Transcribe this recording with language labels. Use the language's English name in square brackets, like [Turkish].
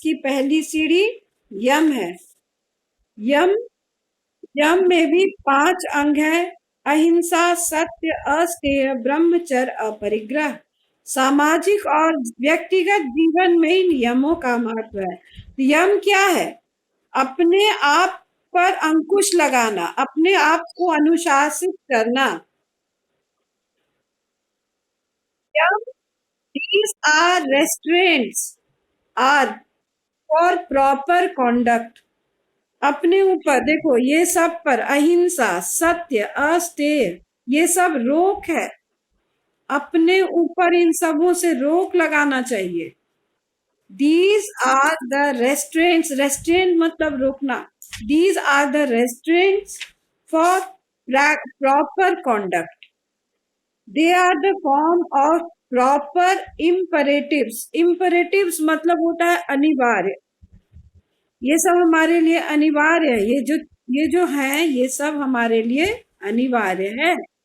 [Hindi] इसकी पहली सीढ़ी यम है। यम यम में भी 5 अंग है: अहिंसा, सत्य, अस्तेय, ब्रह्मचर्य, अपरिग्रह। सामाजिक और व्यक्तिगत जीवन में इन यमों का महत्व है। यम क्या है? अपने आप पर अंकुश लगाना, अपने आप को अनुशासित करना। [English] Yama, these are restraints are for proper conduct। [Hindi] अपने ऊपर देखो, ये सब पर अहिंसा, सत्य, अस्तेय, ये सब रोक है। अपने ऊपर इन सबों से रोक लगाना चाहिए। [English] These are the restraints, restraint [Hindi] मतलब रोकना। [English] These are the restraints for proper conduct। They are the form of proper imperatives। [Hindi] imperatives मतलब होता है अनिवार्य। ये सब हमारे लिए अनिवार्य है। ये जो है ये सब हमारे लिए अनिवार्य है।